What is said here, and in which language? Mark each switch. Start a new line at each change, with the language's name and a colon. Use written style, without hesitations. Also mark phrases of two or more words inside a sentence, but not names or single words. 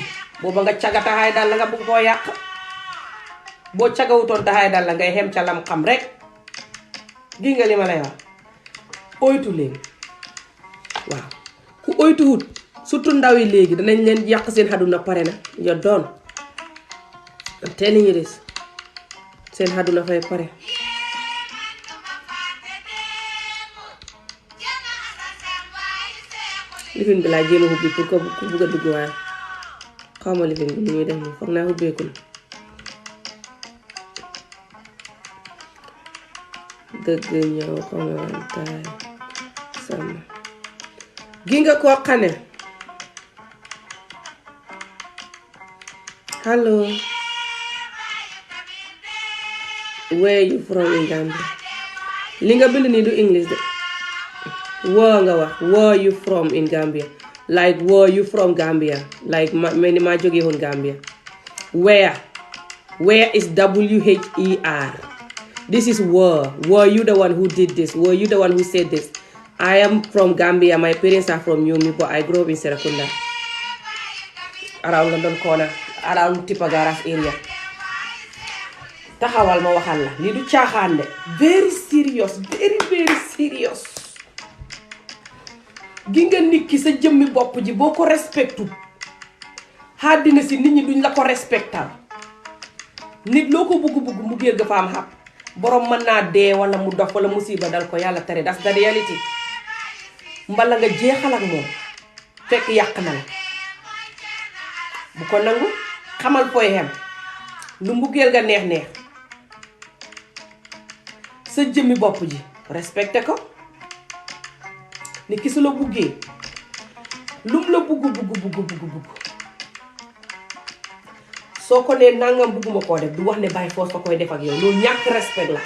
Wolof: booba nga caga taxaay dal la nga bëgg koo yàq boo cagawutoon taxaay dal la ngay xem ca lam xam rek gi nga li ma lay wax oytu leen waaw ku oytuwut surtout ndaw yi léegi danañ leen yàq seen xaduna pare na yo doon am
English: telling you this
Wolof: seen xaduna fay pare lifin bi laa jéem a hubbi pour que ku bugg a dugg waaye xaw ma lifin bi ni muy def nii foog naa hubbeeku na dëgg ñëw commentaire sama gi nga koo xane
English: hello where you from in Gambia
Wolof: li nga bind nii du English de where nga wax
English: where you from in Gambia like where you from Gambia like
Wolof: mel ni maa jógee woon
English: Gambia where is WHER this is were you the one who did this were you the one who said this I am from Gambia my parents are from Yomi but I grew up in Serekunda around London corner around Tipagaras area
Wolof: taxawal ma waxal la lii du caaxaan de
English: very serious very serious
Wolof: gi nga nit ki sa jëmmi bopp ji boo ko respectu àddina si nit ñi duñ la ko respectal nit loo ko bugg mu géer ga fa am xàpp borom mën naa dee wala mu dof wala musiba dal ko yàlla tere,
English: that's the reality.
Wolof: Mbala nga jeexal ak moom fekk yàq na la bu ko nangu, xamal fooy xem lu mbugeel nga neex sa jëmmi bopp ji respecté ko. Ni ki su la buggee lum la bugg soo ko nee nangam bugguma koo def du wax ne bàyyi force fa koy def ak yow, loolu ñàkk respect la.